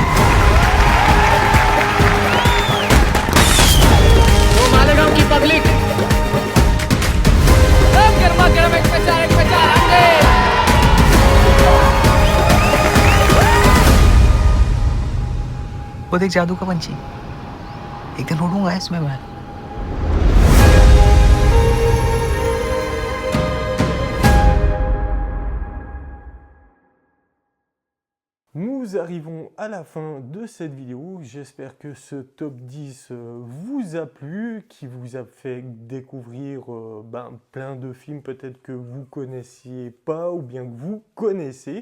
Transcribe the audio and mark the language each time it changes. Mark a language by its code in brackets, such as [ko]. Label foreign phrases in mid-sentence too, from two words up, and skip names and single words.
[hi] तो मालेगांव की पब्लिक गर्मा गर्म एक पे आएंगे। वो देख जादू का पंछी, एक दिन उड़ूंगा इसमें मैं। [fr] Nous arrivons à la fin de cette vidéo. J'espère que ce top 10 vous a plu, qui vous a fait découvrir plein de films peut-être que vous connaissiez pas ou bien que vous connaissez.